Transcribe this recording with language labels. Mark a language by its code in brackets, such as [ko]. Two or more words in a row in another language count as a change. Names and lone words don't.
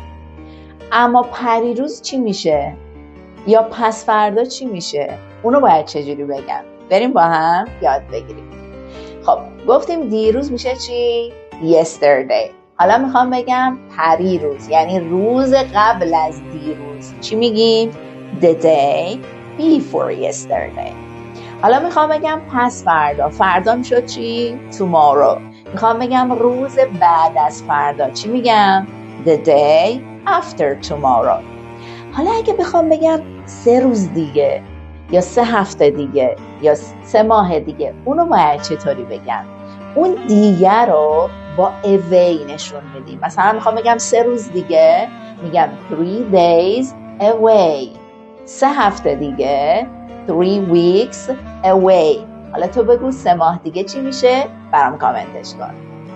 [fa] اما پریروز چی میشه؟ یا پس فردا چی میشه؟ اونو باید چجوری بگم؟ بریم با هم یاد بگیریم. خب گفتیم دیروز میشه چی؟ yesterday. حالا میخوام بگم پریروز، یعنی روز قبل از دیروز، چی میگیم؟ [en] the day before yesterday. [fa] حالا میخوام بگم پس فردا، فردا میشد چی؟ [en] tomorrow. [fa] میخوام بگم روز بعد از فردا، چی میگم؟ [en] the day after tomorrow. [fa] حالا اگه بخوام بگم 3 روز دیگه یا 3 هفته دیگه یا 3 ماه دیگه، اونو باید چطوری بگم؟ اون دیگه رو با away نشون میدیم. مثلا میخوام بگم 3 روز دیگه، میگم [en] 3 days away. [fa] 3 هفته دیگه [en] 3 weeks away. [fa] حالا تو بگو 3 ماه دیگه چی میشه؟ برام کامنتش کن.